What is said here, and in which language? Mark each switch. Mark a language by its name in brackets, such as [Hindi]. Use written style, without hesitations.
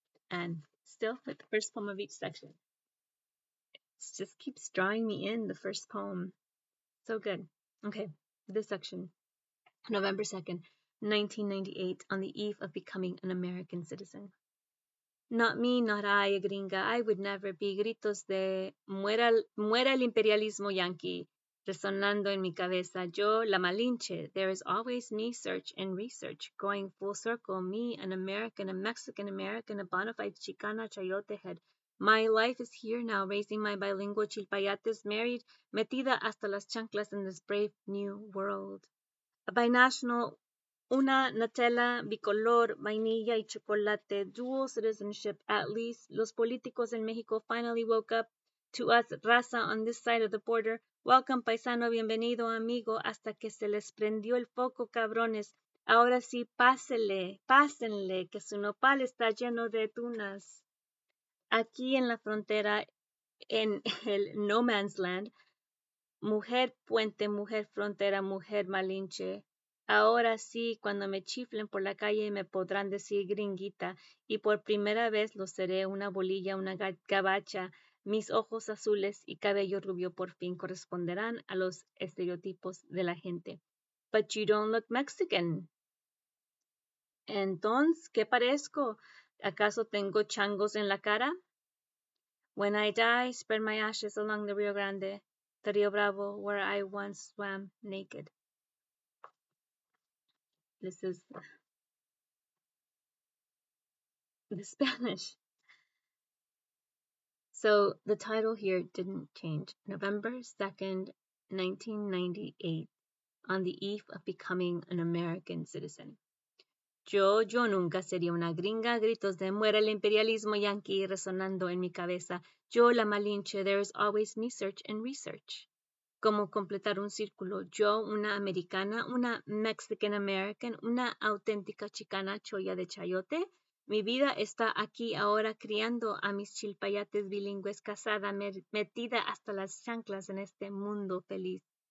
[English] And still with the first poem of each section. It just keeps drawing me in, the first poem. So good. Okay, this section, November 2nd, 1998, on the eve of becoming an American citizen. Not me, not I, gringa. I would never be. [Spanish] Gritos de muera, muera el imperialismo yanqui. Resonando en mi cabeza. Yo, la Malinche. [English] There is always me, search and research. Going full circle. Me, an American, a Mexican American, a bona fide Chicana chayote head. My life is here now, raising my bilingual chilpayates, married, [Spanish] metida hasta las chanclas [English] in this brave new world. A binational, [Spanish] una Nutella, bicolor, vainilla y chocolate, [English] dual citizenship at least. [Spanish] Los políticos [English] in Mexico finally woke up to us, raza on this side of the border. [Spanish] Welcome, paisano, bienvenido, amigo, hasta que se les prendió el foco, cabrones. Ahora sí, pásenle, que su nopal está lleno de tunas. Aquí en la frontera, en el [English] no man's land, [Spanish] mujer puente, mujer frontera, mujer malinche. Ahora sí, cuando me chiflen por la calle me podrán decir gringuita, y por primera vez lo seré una bolilla, una gabacha. Mis ojos azules y cabello rubio por fin corresponderán a los estereotipos de la gente. [English] But you don't look Mexican. [Spanish] Entonces, ¿qué parezco? ¿Acaso tengo changos en la cara? [English] When I die, spread my ashes along the Rio Grande, the Rio Bravo, where I once swam naked. This is the Spanish. So the title here didn't change. November 2nd, 1998, on the eve of becoming an American citizen. [Spanish] Yo nunca sería una gringa, gritos de muera el imperialismo yanqui resonando en mi cabeza. Yo la Malinche, [English] there is always me, search and research. [Spanish] Como completar un círculo. Yo, una americana, una Mexican American, una auténtica chicana choya de chayote. Mi vida está aquí ahora criando a mis chilpayates bilingües, casada, metida hasta las chanclas en este mundo feliz.